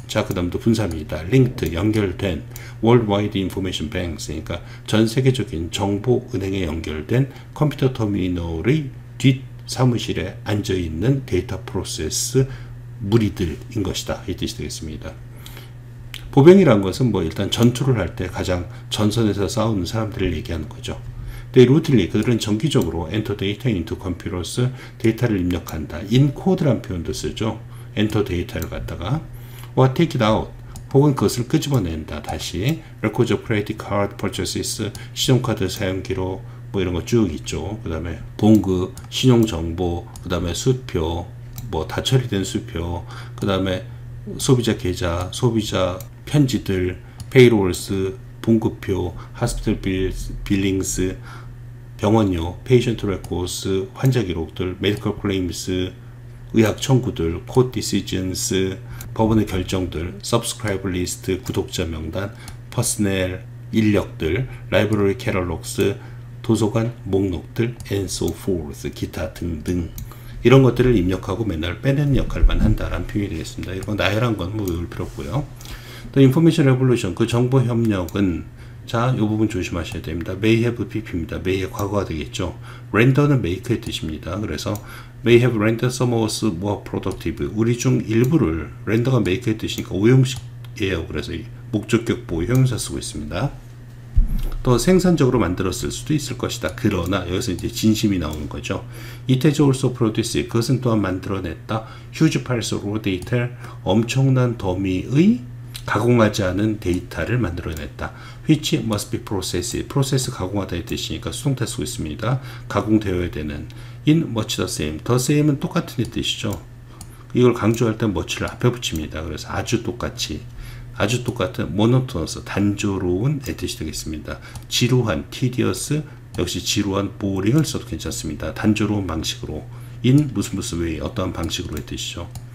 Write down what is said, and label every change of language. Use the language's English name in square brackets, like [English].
[Korean] 자, 그 다음도 분사입니다. [English] linked, [Korean] 연결된 [English] worldwide information banks, [Korean] 그러니까 전 세계적인 정보 은행에 연결된 컴퓨터 터미널의 뒷사무실에 앉아있는 데이터 프로세스 무리들인 것이다. 이 뜻이 되겠습니다. 보병이란 것은 뭐 일단 전투를 할 때 가장 전선에서 싸우는 사람들을 얘기하는 거죠. [English] They routinely, [Korean] 그들은 정기적으로 [English] enter data into computers, [Korean] 데이터를 입력한다. in code란 표현도 쓰죠. enter 데이터를 갖다가 [English] or take it out, [Korean] 혹은 그것을 끄집어낸다. 다시 [English] records of credit card purchases, [Korean] 신용카드 사용 기록, 뭐 이런 거 쭉 있죠. 그 다음에 봉급, 신용정보, 그 다음에 수표, 뭐 다 처리된 수표, 그 다음에 소비자 계좌, 소비자 편지들, 페이롤스, 봉급표, 하스피털 빌링스, 병원료, 페이션트 레코스, 환자 기록들, 메디컬 클레임스, 의학 청구들, 코트 디시전스, 법원의 결정들, 서브스크라이버 리스트, 구독자 명단, 퍼스넬, 인력들, 라이브러리 캐럴록스, 도서관 목록들, [English] and so forth, [Korean] 기타 등등. 이런 것들을 입력하고 맨날 빼내는 역할만 한다라는 표현이 되겠습니다. 이런 나열한 건 뭐 외울 필요 없고요. 또 인포메이션 레볼루션, 그 정보 협력은, 자, 이 부분 조심하셔야 됩니다. [English] may have pp입니다. [Korean] may의 과거가 되겠죠. render는 make의 뜻입니다. 그래서 [English] may have rendered some of us more productive, [Korean] 우리 중 일부를, render가 make의 뜻이니까 오형식이에요. 그래서 이 목적격 보호 형용사 쓰고 있습니다. 또 생산적으로 만들었을 수도 있을 것이다. 그러나 여기서 이제 진심이 나오는 거죠. [English] It has also produced, [Korean] 그것은 또한 만들어냈다. [English] huge piles of raw data, [Korean] 엄청난 더미의 가공하지 않은 데이터를 만들어냈다. [English] which must be processed, [Korean] process 가공하다 의 뜻이니까 수동태 쓰고 있습니다. 가공되어야 되는. [English] in much the same, [Korean] the same은 똑같은 의 뜻이죠. 이걸 강조할 때 much를 앞에 붙입니다. 그래서 아주 똑같이, 아주 똑같은 monotonous, 단조로운 의 뜻이 되겠습니다. 지루한, tedious, 역시 지루한, boring을 써도 괜찮습니다. 단조로운 방식으로, in 무슨 way, 어떠한 방식으로의 뜻이죠.